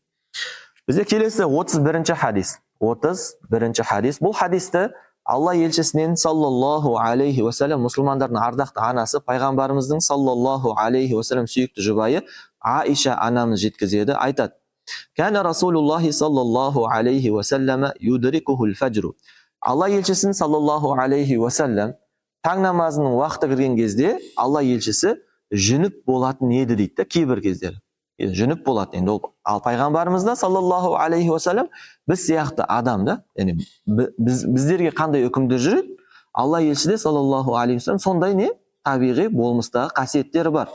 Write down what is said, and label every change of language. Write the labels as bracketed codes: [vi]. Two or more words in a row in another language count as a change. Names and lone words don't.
[kk] Бізде келесі 31-ші хадис. 31-ші хадис. Бұл хадисті Алла елшісінен [ar] صلى الله عليه وسلم, [kk] мұсылмандардың ардақты анасы, пайғамбарымыздың [ar] صلى الله عليه وسلم [kk] сүйікті жұбайы Аиша анамыз жеткізеді, айтады: [ar] كان رسول الله صلى الله عليه وسلم يدركه الفجر. [kk] Алла елшісін [ar] صلى الله عليه وسلم [kk] таң намазының уақыты кірген кезде Алла елшісі жүніп болатын еді дейді, кейбір кездері. Жүніп болатын. Енді ал пайғамбарымызда [ar] صلى الله عليه وسلم [kk] біз сияқты адам да, яғни біздерге қандай үкімдер жүреді, Алла елшіде [ar] صلى الله عليه وسلم [kk] сондай не табиғи болмыстағы қасиеттері бар.